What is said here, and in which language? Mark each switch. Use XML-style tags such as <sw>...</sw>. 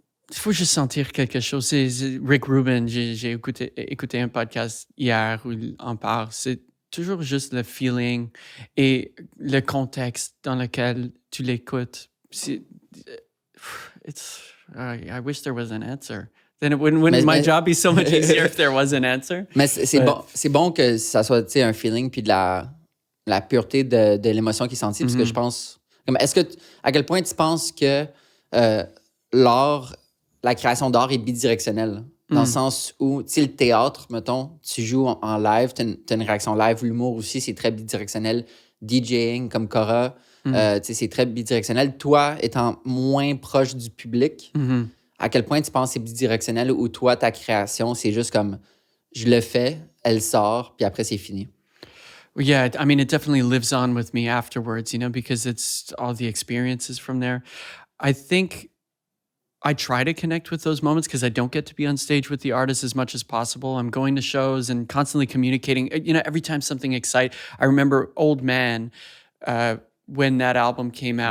<fr>Il faut juste sentir quelque chose. C'est Rick Rubin, j'ai écouté un podcast hier où il en parle. C'est toujours juste le feeling et le contexte dans lequel tu l'écoutes.</fr> <en>I wish there was an answer. Then wouldn't my job be so much easier if there was an answer?</en> <fr>Mais c'est bon que ça soit un feeling puis de la pureté de l'émotion qui est sentie, parce que je pense... à quel point tu penses que la création d'art est bidirectionnelle? Dans le sens où, tu sais, le théâtre, mettons, tu joues en live, tu as une réaction live, l'humour aussi, c'est très bidirectionnel. DJing, comme Cora, tu sais, c'est très bidirectionnel. Toi, étant moins proche du public, à quel point tu penses que c'est bidirectionnel ou toi, ta création, c'est juste comme, je le fais, elle sort, puis après, c'est fini?</fr> <en>Yeah, I mean, it definitely lives on with me afterwards, because it's all the experiences from there. I think I try to connect with those moments because I don't get to be on stage with the artist as much as possible. I'm going to shows and constantly communicating. Every time something excites, I remember Old Man, when that album came out.</en>